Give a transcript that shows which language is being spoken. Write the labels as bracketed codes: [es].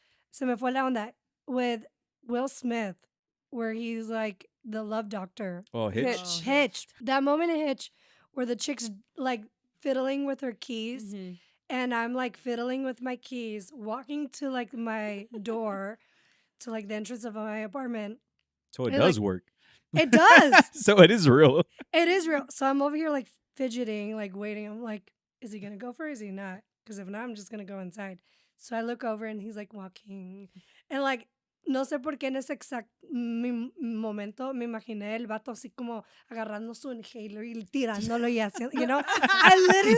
[es] Se me fue la onda [en] with Will Smith, where he's like the love doctor. Oh, Hitch. Hitch. That moment in Hitch where the chick's like fiddling with her keys. Mm-hmm. And I'm like fiddling with my keys, walking to like my door, to like the entrance of my apartment. So it does work. It does. So it is real. It is real. So I'm over here like fidgeting, like waiting. I'm like, is he going to go for it? Is he not? Because if not, I'm just going to go inside. So I look over and he's like walking. And like [es] no sé por qué en ese exacto momento me imaginé el vato así como agarrando su inhaler y tirándolo y haciendo, [en] I literally